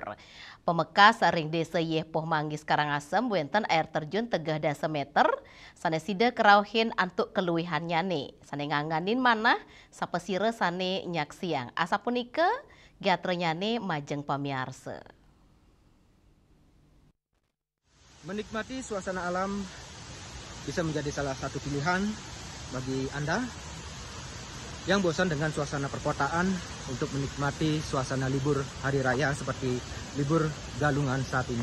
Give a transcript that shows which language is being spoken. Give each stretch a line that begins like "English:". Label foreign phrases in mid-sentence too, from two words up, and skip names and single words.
Balinese: Pemekas ring desa Yepoh Manggis Karangasem wenten air terjun tegah dasa meter, sane sida kerauhin antuk keluwehan nyane. Sane nganganin manah sapesire sane nyak siang. Asapunike giatre nyane majeng pamiarsa.
Indonesian: Menikmati suasana alam bisa menjadi salah satu pilihan bagi Anda yang bosan dengan suasana perkotaan untuk menikmati suasana libur hari raya seperti libur Galungan saat ini.